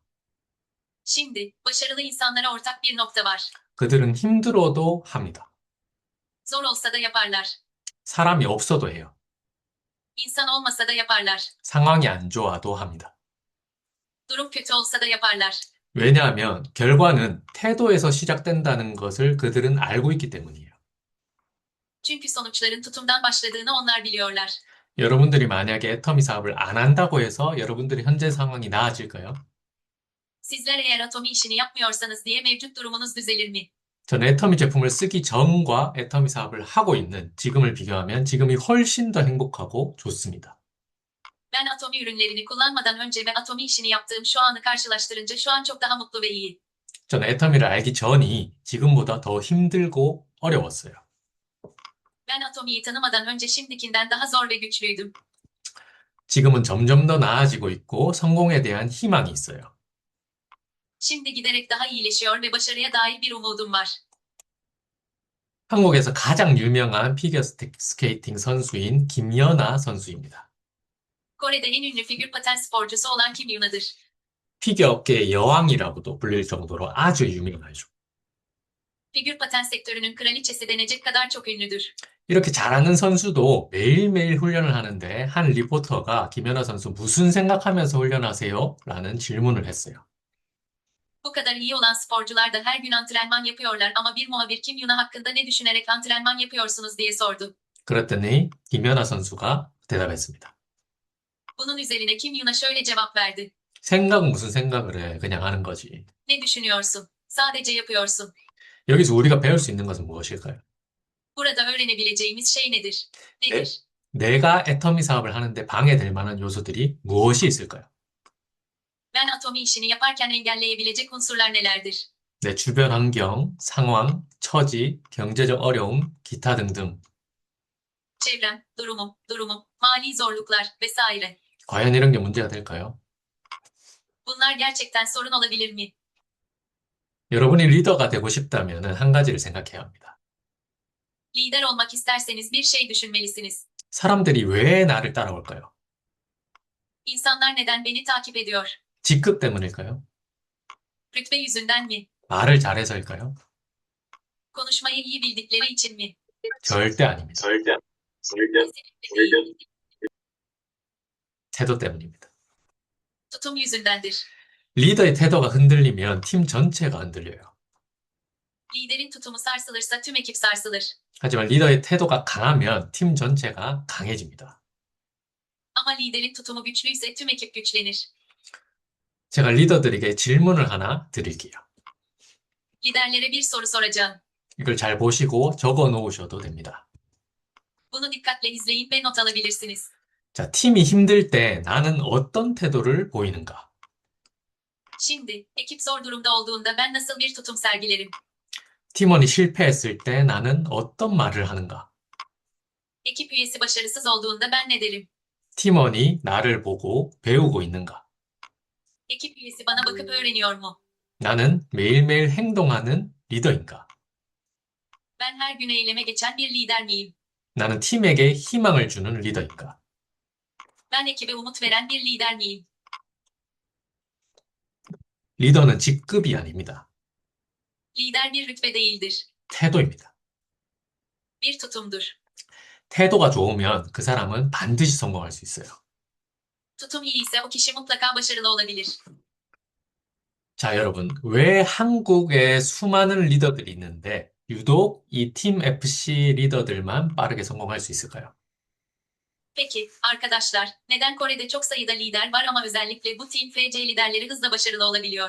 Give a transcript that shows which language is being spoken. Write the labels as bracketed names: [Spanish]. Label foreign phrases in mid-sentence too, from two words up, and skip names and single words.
[Turkish] Şimdi, başarılı insanlara ortak bir nokta var. [Korean] 그들은 힘들어도 합니다. [Turkish] Zor olsa da yaparlar. [Korean] 사람이 없어도 해요. [Turkish] İnsan olmasa da yaparlar. [Korean] 상황이 안 좋아도 합니다. [Turkish] Durum kötü olsa da yaparlar. [Korean] 왜냐하면 결과는 태도에서 시작된다는 것을 그들은 알고 있기 때문이에요. [Turkish] Çünkü sonuçların tutumdan başladığını onlar biliyorlar. [Korean] 여러분들이 만약에 애터미 사업을 안 한다고 해서 여러분들의 현재 상황이 나아질까요? [Turkish] Sizler eğer atomi işini yapmıyorsanız diye mevcut durumunuz düzelir mi? [Korean] 저는 애터미 제품을 쓰기 전과 애터미 사업을 하고 있는 지금을 비교하면 지금이 훨씬 더 행복하고 좋습니다. [Turkish] Ben atomi ürünlerini kullanmadan önce ve atomi işini yaptığım şu anı karşılaştırınca şu an çok daha mutlu ve iyi. [Korean] 저는 애터미를 알기 전이 지금보다 더 힘들고 어려웠어요. [Turkish] Ben atomiyi tanımadan önce şimdikinden daha zor ve güçlüydüm. [Korean] 지금은 점점 더 나아지고 있고 성공에 대한 희망이 있어요. [Turkish] Şimdi giderek daha iyileşiyor ve başarıya dair bir umudum var. [Korean] 한국에서 가장 유명한 피겨스케이팅 선수인 김연아 선수입니다. [Turkish] Kore'de en ünlü figür paten sporcusu olan Kim Yuna'dır. [Korean] 피겨 업계의 여왕이라고도 불릴 정도로 아주 유명하죠. [Turkish] Figür paten sektörünün kraliçesi denecek kadar çok ünlüdür. [Korean] 이렇게 잘하는 선수도 매일매일 훈련을 하는데 한 리포터가 김연아 선수 무슨 생각하면서 훈련하세요? 라는 질문을 했어요. [Turkish] Bu kadar iyi olan sporcular da her gün antrenman yapıyorlar ama bir muhabir Kim Yuna hakkında ne düşünerek antrenman yapıyorsunuz diye sordu. [Korean] 그랬더니 김연아 선수가 대답했습니다. [Turkish] Bunun üzerine Kim Yuna şöyle cevap verdi. [Korean] 생각은 무슨 생각을 해? 그냥 하는 거지. [Turkish] Ne düşünüyorsun? Sadece yapıyorsun. [Korean] 여기서 우리가 배울 수 있는 것은 무엇일까요? [Turkish] Burada öğrenebileceğimiz şey nedir? Nedir? [Korean] 내가 애터미 사업을 하는데 방해될 만한 요소들이 무엇이 있을까요? [Turkish] Ben atomi işini yaparken engelleyebilecek unsurlar nelerdir? [Korean] 내 주변 환경, 상황, 처지, 경제적 어려움, 기타 등등. [Turkish] Çevrem, durumum, mali zorluklar vesaire. [Korean] 과연 이런 게 문제가 될까요? [Turkish] Bunlar gerçekten sorun olabilir mi? [Korean] 여러분이 리더가 되고 싶다면 한 가지를 생각해야 합니다. [Turkish] Lider olmak isterseniz bir şey düşünmelisiniz. [Korean] 사람들이 왜 나를 따라올까요? [Turkish] İnsanlar neden beni takip ediyor? [Korean] 직급 때문일까요? [Turkish] Rütbe yüzünden mi? [Korean] 말을 잘해서일까요? [Turkish] Konuşmayı iyi bildikleri için mi? [Korean] 절대 아닙니다. [Turkish] Kesinlikle değil. [Korean] 태도 때문입니다. [Turkish] Tutum yüzündendir. [Korean] 리더의 태도가 흔들리면 팀 전체가 흔들려요. [Turkish] Liderin tutumu sarsılırsa tüm ekip sarsılır. [Korean] 하지만 리더의 태도가 강하면 팀 전체가 강해집니다. [Turkish] Ama liderin tutumu güçlüyse tüm ekip güçlenir. [Korean] 제가 리더들에게 질문을 하나 드릴게요. [Turkish] Liderlere bir soru soracağım. [Korean] 이걸 잘 보시고 적어 놓으셔도 됩니다. [Turkish] Bunu dikkatle izleyin ve not alabilirsiniz. [Korean] 자, 팀이 힘들 때 나는 어떤 태도를 보이는가? [Turkish] Şimdi, ekip zor durumda olduğunda ben nasıl bir tutum sergilerim? [Korean] 팀원이 실패했을 때 나는 어떤 말을 하는가? [Turkish] Ekip üyesi başarısız olduğunda ben ne derim? [Korean] 팀원이 나를 보고 배우고 있는가? [Turkish] Ekip üyesi bana bakıp öğreniyor mu? [Korean] 나는 매일매일 행동하는 리더인가? [Turkish] Ben her gün eyleme geçen bir lider miyim? [Korean] 나는 팀에게 희망을 주는 리더인가? [Turkish] Ben ekibe umut veren bir lider miyim? [Korean] 리더는 직급이 아닙니다. [Turkish] Lider bir rütbe değildir. [Korean] 태도입니다. [Turkish] Bir tutumdur. [Korean] 태도가 좋으면 그 사람은 반드시 성공할 수 있어요. [Turkish] Tutum iyi ise o kişi mutlaka başarılı olabilir. [Korean] 자, 여러분, 왜 한국에 수많은 리더들이 있는데 유독 이 팀 FC 리더들만 빠르게 성공할 수 있을까요? [Turkish] Peki, arkadaşlar, neden Kore'de çok sayıda lider var ama özellikle bu Team FC liderleri hızla başarılı olabiliyor?